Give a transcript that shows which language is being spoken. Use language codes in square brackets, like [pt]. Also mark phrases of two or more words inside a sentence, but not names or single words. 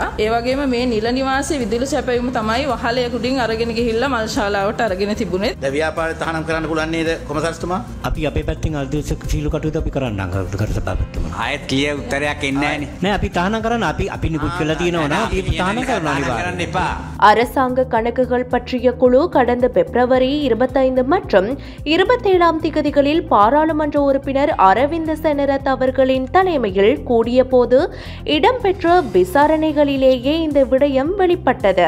[si] ඒ වගේම මේ නිල නිවාසයේ විදුලි සැපයීම තමයි වහලයකුඩින් අරගෙන ගිහිල්ලා මල්ශාලාවට අරගෙන තිබුණේ. දැන් ව්‍යාපාරය තහනම් කරන්න පුළුවන් නේද කොමසාරිස්තුමා? අපි අපේ පැත්තෙන් අල්දේශක සීලු කටයුතු අපි කරන්න නගර සභාපතිතුමා. ආයෙත් ක්ලියර් උත්තරයක් එන්නේ නැහනේ. නෑ අපි තහනම් කරන්න අපි නිකුත් කළා තියෙනවා නේ. අපි තහනම් කරන්න අනිවාර්යයෙන් එපා. [ta] அரசாங்க கணக்குகள் பற்றிய குழு கடந்த பிப்ரவரி 25 மற்றும் 27ஆம் திகதிகளில் பாராளுமன்ற உறுப்பினர் அரவிந்த செனரத் அவர்களின் தலைமையில் கூடிய போது இடம்பெற்ற விசாரணைகளிலேயே இந்த விடயம் வெளிப்பட்டது.